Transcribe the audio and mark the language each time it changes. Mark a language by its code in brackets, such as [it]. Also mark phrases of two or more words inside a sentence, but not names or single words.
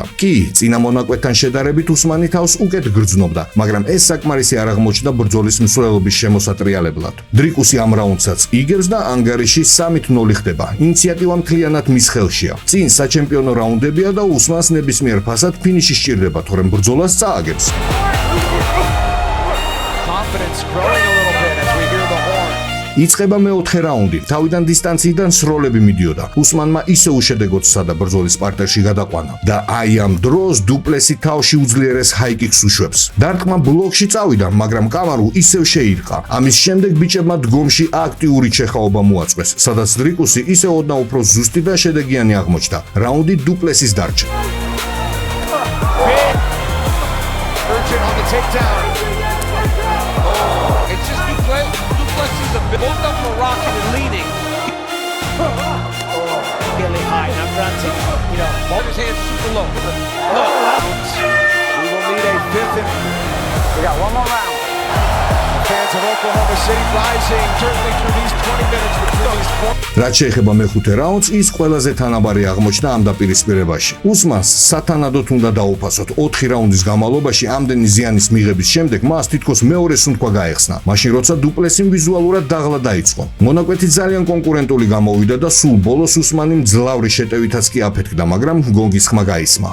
[ka] კი, წინა მონაკვეთთან შედარებით უსმანი თავს უკეთ გრძნობდა, მაგრამ ეს საკმარისი არ აღმოჩნდა ბრძოლის მსვლელობის შემოსატრიალებლად. დრიკუსი ამ რაუნდსაც იგებს და ანგარიში 3-0 ხდება. ინიციატივა მთლიანად მის ხელშია. წინ საჩემპიონო რაუნდებია და უსმანს ნებისმიერ ფასად ფინიში სჭირდება, თორემ ბრძოლას წააგებს. [en] Confidence growing a little bit as we hear the horn. [ka] იწყება მეოთხე რაუნდი. თავიდან დისტანციიდან სროლები მიდიოდა. უსმანმა ისე უშედეგოდ სცადა ბრძოლის პარტერში გადაყვანა და აი ამ დროს დუპლესი თავში უძლიერეს ჰაიკიკს უშვებს. დარტყმა ბლოკში წავიდა, მაგრამ კამარუ ისევ შეირყა. ამის შემდეგ ბიჭებმა დგომში აქტიური ჩეხაობა მოაწყვეს, სადაც დრიკუსი ისე ოდნავ უფრო ზუსტი და შედეგიანი აღმოჩნდა. რაუნდი დუპლესის დარჩა. [en] Urgent on the takedown. Oh, it's just Duplessis a bit. Both of them are rocking and leaning. Really high, not grunting. Both his hands super low. Look. We will need a fifth and we got one more round. The fans of Oklahoma City rising certainly through these 20 minutes between these four. [ka] რაც შეეხება მეხუთე რაუნდს, ის ყველაზე თანაბარი აღმოჩნდა ამ დაპირისპირებაში. უსმანს სათანადოდ უნდა დაუფასოთ. 4 რაუნდის განმავლობაში ამდენი ზიანის მიღების შემდეგ მას თითქოს მეორე სუნთქვა გაეხსნა. მაშინ როცა დუპლესიმ ვიზუალურად დაღლა დაიწყო. მონაკვეთი ძალიან კონკურენტული გამოვიდა და სულ ბოლოს უსმანი მძლავრი შეტევითაც კი აფეთქდა, მაგრამ გონგის ხმა გაისმა.